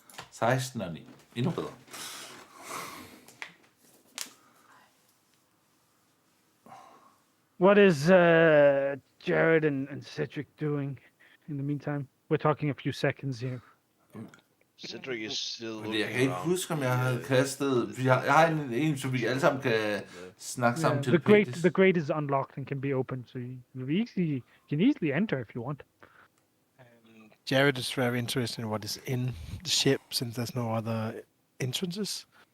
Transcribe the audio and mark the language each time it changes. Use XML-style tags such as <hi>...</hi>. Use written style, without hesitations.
<da>16 og 9. Endnu bedre.</da> <en>What is Jared and Cedric doing in the meantime? We're talking a few seconds here. Cedric is still</en> <da>Men jeg kan ikke huske, om jeg havde kastet... Jeg har en, som vi alle sammen kan snakke sammen til.</da> <en>The grate is unlocked and can be opened, so you can easily enter if you want. Jared is very interested in what is in the ship since there's no other entrances.</en>